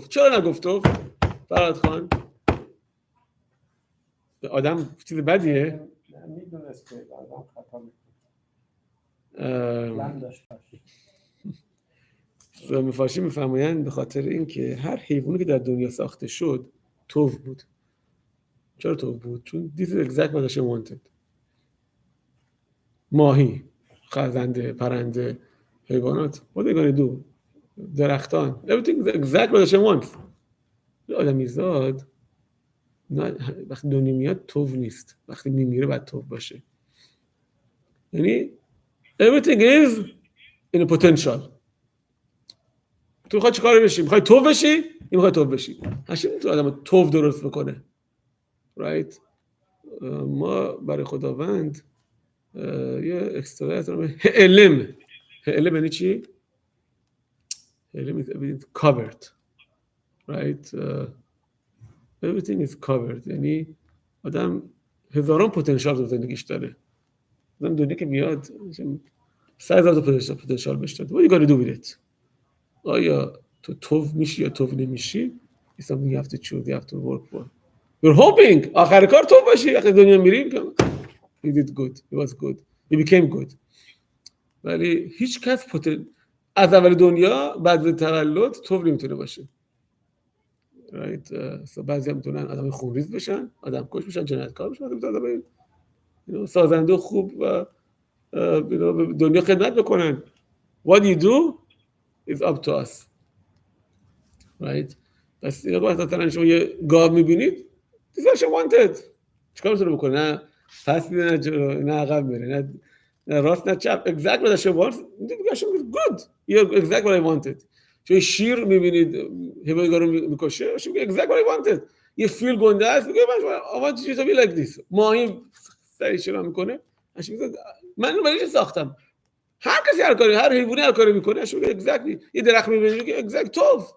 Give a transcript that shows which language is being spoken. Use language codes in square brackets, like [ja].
[fa] چرا نگفت تو؟ فراد خان آدم چیز بدیه؟ میدونست که آدم خطا میکنه. مفاشی میفرمایند به خاطر اینکه هر حیوانی که در دنیا ساخته شد توف بود. چرا توف بود؟ چون [en] this is exactly what I wanted. ماهی، خزنده، پرنده، حیوانات what are they going to do؟ درختان everything is exactly what I want. [fa] آدمیزاد وقتی دنیا میاد توف نیست، وقتی میمیره باید توف باشه. یعنی [en] everything is in a potential. [fa] تو میخوای چیکار بشی؟ میخوای توف بشی؟ میخوای توف بشی. هشم تو آدمو توف درست بکنه. right؟ ما برای خداوند یه اکسترایت رو علم یعنی چی؟ علم is everything covered. [en] right؟ everything is covered. [fa] یعنی آدم هزاران پتانسیل تو زندگیش داره. آدم دنیا که میاد 100,000 پتانسیل بهش داده. [en] what you gotta do with it؟ [fa] آیا تو توف میشی یا توف نمیشی؟ [en] it's something you have to choose, you have to work for. you're hoping [fa] آخر کار توف باشی. وقتی دنیا میریم [en] he did good, he was good, he became good. [fa] ولی هیچ کس از اول دنیا بعد تولد توف نمیتونه باشه. right؟ بعضی هم میتونن آدم خونریز بشن، آدم کش بشن، جنایتکار بشن، آدم سازنده خوب و دنیا خدمت بکنن. [en] what you do is up to us. right؟ [fa] پس این وقتا شما یه گاو میبینید [en] this is what you wanted. [fa] چیکار میتونه بکنه؟ نه پس میده، نه عقب میره، نه راست، نه چپ. [en] exactly what you want. good, you're exactly what I wanted. [fa] چون شیر میبینید حیوانی رو میکشه، میگه [en] exactly what I wanted. [fa] یه فیل گنده است، میگه [en] I want you to be like this. [fa] ماهی سری شنا میکنه، من برای چی ساختم؟ هر کسی هر حیوانی هر کاری میکنه، میگه exactly. یه درخت میبینید میگه exactly توف.